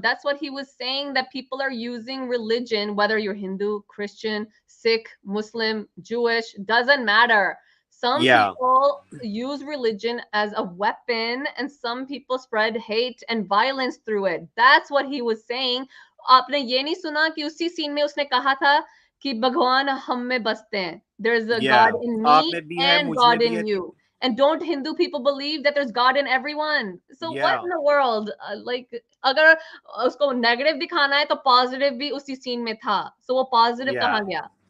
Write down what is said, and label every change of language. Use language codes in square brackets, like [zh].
[en] That's what he was saying, that people are using religion, whether you're Hindu, Christian, Sikh, Muslim, Jewish, doesn't matter. Some people use religion as a weapon and some people spread hate and violence through it. That's what he was saying. [hi] आपने ये नहीं सुना कि उसी scene में उसने कहा था कि भगवान हम में बसते हैं. [en] There's a God in me and God in you. And don't Hindu people believe that there's God in everyone? So what in the world? Like, [hi] अगर उसको negative दिखाना है तो positive भी उसी scene में था. [en] So [hi] वो positive कहाँ गया?